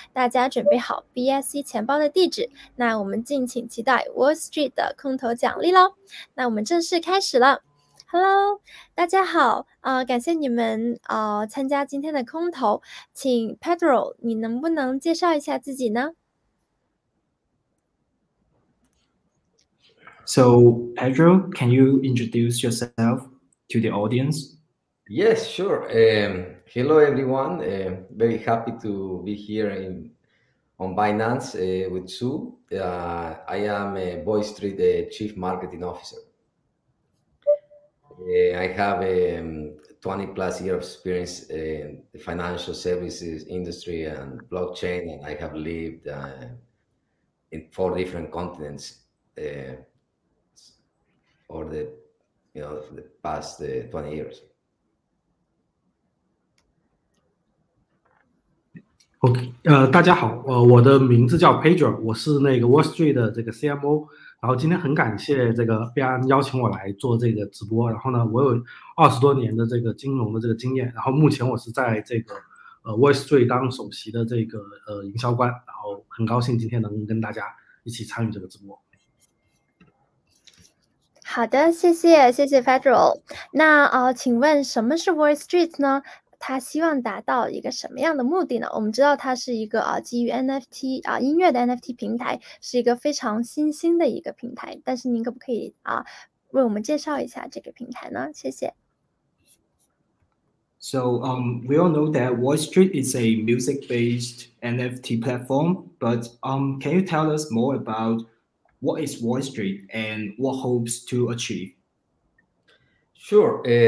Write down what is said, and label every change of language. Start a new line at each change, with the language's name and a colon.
Chinese: 大家准备好 BSC 钱包的地址，那我们敬请期待 Wall Street 的空投奖励咯。那我们正式开始了。Hello， 大家好，感谢你们参加今天的空投，请 Pedro， 你能不能介绍一下自己呢
English: ？So, Pedro, can you introduce yourself to the audience? Yes, sure. Hello, everyone. Very happy to be here on Binance with Sue. I am a Voice Street Chief Marketing Officer. I have 20 plus years of experience in the financial services industry and blockchain, and I have lived in 4 different continents over the past 20 years.
Chinese: OK， 大家好，我的名字叫 Pedro， 我是那个 Wall Street 的这个 CMO， 然后今天很感谢这个币安邀请我来做这个直播，然后呢，我有20多年的这个金融的这个经验，然后目前我是在这个Voice Street 当首席的这个营销官，然后很高兴今天能跟大家一起参与这个直播。好的，谢谢 Pedro。那请问什么是 Voice Street 呢？他希望达到一个什么样的目的呢？我们知道它是一个基于 NFT 音乐的 NFT 平台，是一个非常新兴的一个平台。但是您可不可以为我们介绍一下这个平台呢？谢谢。
English: So we all know that Voice Street is a music-based NFT platform, but can you tell us more about what is Voice Street and what hopes to achieve? Sure.